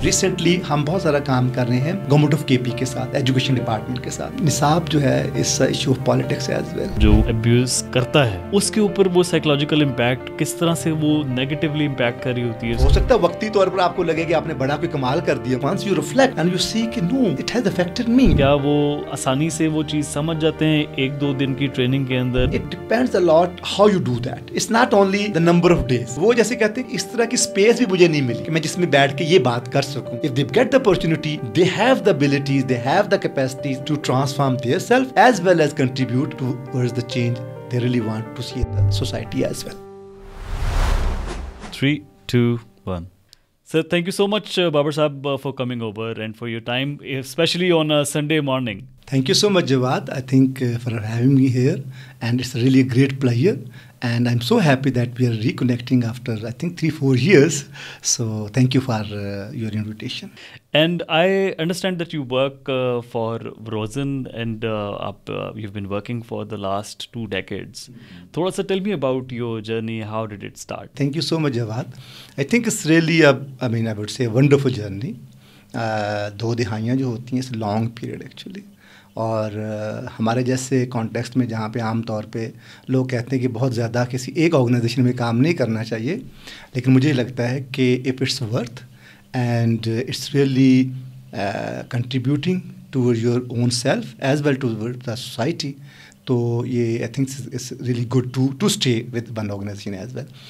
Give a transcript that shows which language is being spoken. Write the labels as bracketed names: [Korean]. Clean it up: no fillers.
[Urdu] Recently ہم بہت سارا کام کر رہے ہیں گورنمنٹ آف کے پی کے ساتھ, ایجوکیشن ڈپارٹمنٹ کے ساتھ. نصاب جو ہے [English] اس issue of politics as well. [Urdu] جو ابیوز کرتا ہے اس کے اوپر وہ سائیکولوجیکل امپیکٹ کس طرح سے وہ نیگیٹیولی امپیکٹ کر رہی ہوتی ہے. ہو سکتا ہے وقتی طور پر آپ کو لگے کہ آپ نے بڑا کوئی کمال کر دیا. [English] once you reflect and you see [Urdu] کہ [English] no it has affected me. [Urdu] کیا وہ آسانی سے وہ چیز سمجھ جاتے ہیں ایک دو دن کی ٹریننگ کے اندر؟ [English] It depends a lot how you do that. It's not only the number of days. [Urdu] وہ جیسے کہتے ہیں اس طرح کی اسپیس بھی مجھے نہیں ملی کہ میں جس میں بیٹھ کے یہ بات کر سکوں. [English] If they get the opportunity, they have the abilities, they have the capacities to transform their self as well as contribute towards the change they really want to see in the society as well. 3, 2, 1. Sir, thank you so much, Babar Saab, for coming over and for your time, especially on a Sunday morning. Thank you so much, Jawad. I think for having me here, and it's really a great pleasure. And I'm so happy that we are reconnecting after, I think, 3-4 years. So thank you for your invitation. And I understand that you work for Verizon and you've been working for the last 2 decades. [Urdu] Thoda sa [English] tell me about your journey. How did it start? Thank you so much, Jawad. I think it's really I would say a wonderful journey. [Urdu] 2 دہائیاں جو ہوتی ہیں, [English] it's a long period actually. [Urdu] اور ہمارے جیسے context میں جہاں پہ عام طور پہ لوگ کہتے ہیں کہ بہت زیادہ کسی ایک آرگنائزیشن میں کام نہیں کرنا چاہیے, لیکن مجھے لگتا ہے کہ [English] if it's worth and it's really contributing toward your own self as well [Urdu] toward the society, تو یہ I think it's really good to stay with one organization as well.